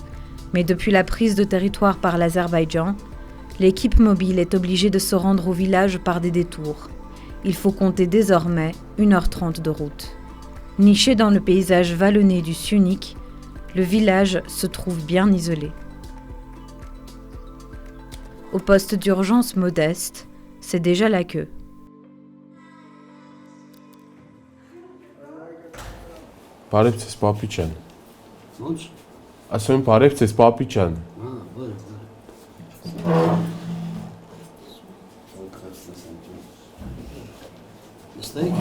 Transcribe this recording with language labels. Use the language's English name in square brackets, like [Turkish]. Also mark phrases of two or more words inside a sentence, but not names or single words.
[French] Mais depuis la prise de territoire par l'Azerbaïdjan, l'équipe mobile est obligée de se rendre au village par des détours. Il faut compter désormais 1h30 de route. Niché dans le paysage vallonné du Syunik, le village se trouve bien isolé. Au poste d'urgence modeste, c'est déjà la queue. [Armenian] Բարև ձեզ, պապի ջան։ Ո՞նց։ Ասում եմ բարև ձեզ, պապի ջան։ Բարև։ Նստեք։